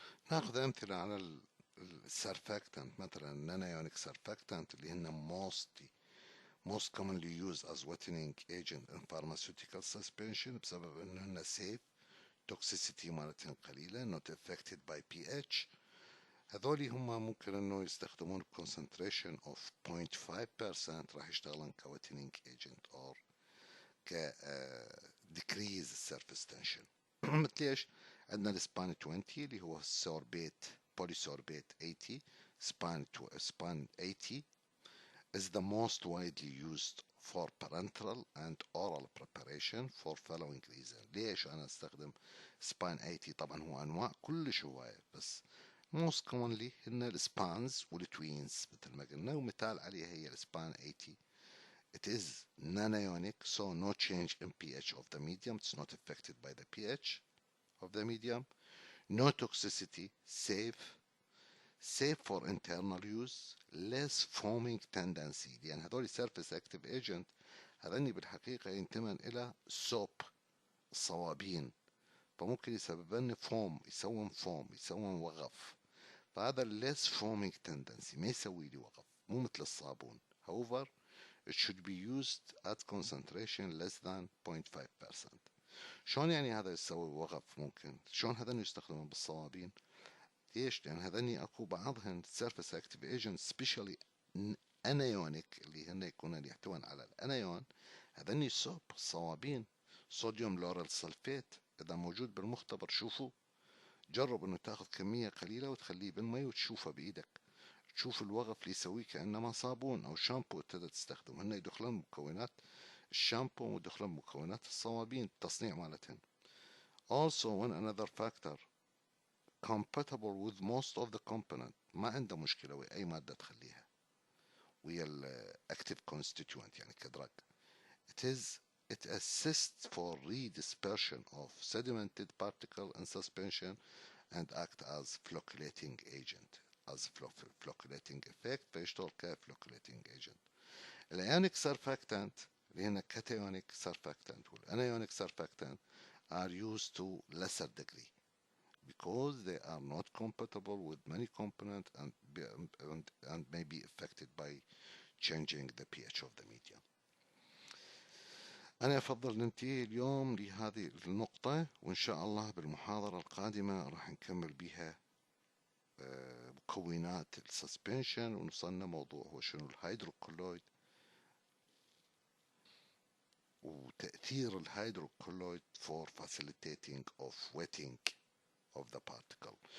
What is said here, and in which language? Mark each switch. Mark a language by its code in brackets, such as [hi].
[ar] ناخذ أمثلة على السرفاكتنت، مثلا نانايونيك سرفاكتنت اللي هن [en] most commonly used as wetting agent in pharmaceutical suspension [ar] بسبب انه هن safe، toxicity مالتهم قليلة، [en] not affected by pH. [ar] هذولي هم ممكن انه يستخدمون [en] concentration of 0.5% [ar] راح يشتغلون ك [en] wetting agent [ar] or ك [en] decrease surface tension. [ar] مثل ايش؟ عندنا السبان 20 اللي هو سوربيت بوليسوربيت 80. [en] Span 80 is the most widely used for parenteral and oral preparation for following reason. [ar] ليش أنا أستخدم سبان 80؟ طبعا هو أنواع كلش هواية، بس [en] most commonly [ar] هن السبانز والتوينز مثل ما قلنا، ومثال عليها هي السبان 80. [en] It is nanionic, so no change in pH of the medium. It's not affected by the pH of the medium. No toxicity, safe for internal use, less foaming tendency. [ar] لأن هذول [en] surface active agent [ar] هذني بالحقيقة ينتمن إلى سوب صوابين، فممكن يسببن فوم، يسوون وغف. فهذا [en] less foaming tendency [ar] ما يسوي لي وغف، مو مثل الصابون. [en] however it should be used at concentration less than 0.5%. [ar] شلون يعني هذا يسوي وغف؟ ممكن شلون هذا يستخدمون بالصوابين؟ ليش؟ لأن هذني أكو بعضهن [en] surface active agents specially anionic [ar] اللي هن يكونون يحتوون على الانايون. هذني سوب صوابين صوديوم لوريل سلفيت. إذا موجود بالمختبر شوفوا، جرب إنه تاخذ كمية قليلة وتخليه بالمي وتشوفه بإيدك، تشوف الوغف اللي يسويه كأنما صابون أو شامبو تقدر تستخدم. هن يدخلون مكونات الشامبو ويدخلون مكونات الصوابين التصنيع مالتهن. [en] Also one another factor compatible with most of the component، [ar] ما عنده مشكلة ويا أي مادة تخليها ويا ال [en] active constituent [ar] يعني كدرج. [en] It assists for redispersion of sedimented particle in suspension and act as flocculating agent. as flocculating effect [ar] فيشتغل [en] كفلوكulating agent. [ar] الأيونيك [en] surfactant [ar] اللي هنا [en] cationic surfactant [ar] والأنايونيك [en] surfactant are used to lesser degree because they are not compatible with many components and may be affected by changing the pH of the medium. [ar] أنا أفضل ننتهي اليوم لهذه النقطة، وإن شاء الله بالمحاضرة القادمة راح نكمل بها مكونات السسبنشن، ونوصلنا موضوع هو شنو الهيدروكولويد وتأثير الهيدروكولويد [en] for facilitating of wetting of the particle.